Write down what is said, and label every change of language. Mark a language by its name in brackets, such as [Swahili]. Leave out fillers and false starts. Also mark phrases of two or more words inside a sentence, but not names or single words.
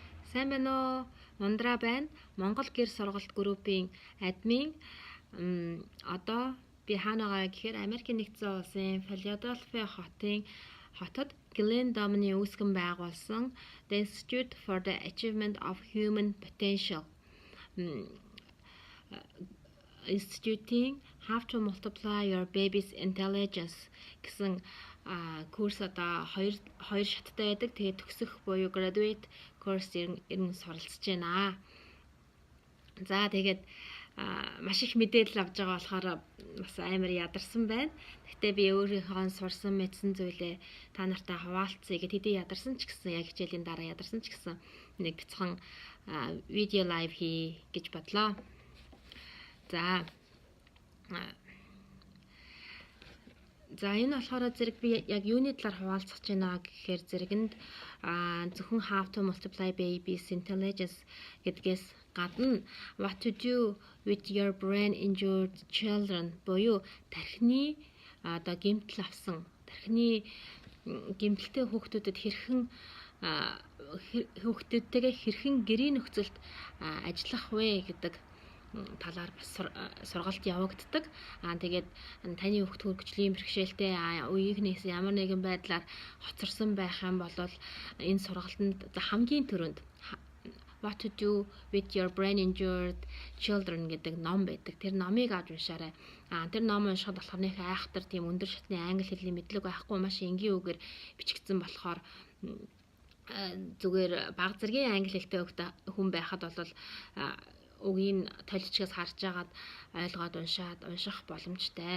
[Mongolian] Сайн байна уу? Ундраа байна. Монгол гэр сургалт группийн админ. Одоо би хаана байгаа гэхээр Америкийн нэгдсэн улсын Philadelphia хотод Glenn Domini үүсгэн байгуулсан [English] The Institute for the Achievement of Human Potential Institute- [Mongolian] ийн [English] How to Multiply Your Baby's Intelligence [Mongolian] гэсэн курс одоо хоёр шаттай байдаг. Тэгээд төгсөх буюу [English] graduate course [Mongolian] ирэн суралцж байна. За тэгээд маш их мэдээлэл авч байгаа болохоор бас амар ядарсан байна. Гэхдээ би өөрийнхөө сурсан мэдсэн зүйлээ та нартай хуваалцъя гэд хэдий ядарсан ч гэсэн яг хичээлийн дараа ядарсан ч гэсэн нэг цохон видео лайв хий гэж бодлоо. За энэ болохоор зэрэг би яг юуны талаар хуваалцах гэж байна гэхээр зэрэгэнд зөвхөн [English] How to Multiply Baby's Intelligence [Mongolian] гэдгээс гадна [English] What to do with your brain injured children [Mongolian] буюу тархины одоо гэмтэл авсан тархины гэмтэлтэй хүүхдүүдэд хүүхдүүдтэйгээ хэрхэн гэрийн нөхцөлд ажиллах вэ гэдэг талаар сургалт явагддаг. Тэгээд таны хүүхд хөргөжлийн бэрхшээлтэй үеийнхнээс ямар нэгэн байдлаар хоцорсон байх юм бол энэ сургалтанд хамгийн түрүүнд [English] What to do with your brain injured children [Mongolian] гэдэг ном байдаг. Тэр номыг авч уншаарай. Тэр ном уншихад болохоор нэг айхтар тийм өндөр шатны англи хэлний мэдлэг байхгүй маш энгийн үгээр бичигдсэн болохоор зүгээр бага зэргийн англи хэлтэй хүн байхад бол үгийн толичгоос харж агаад ойлгоод унших боломжтой.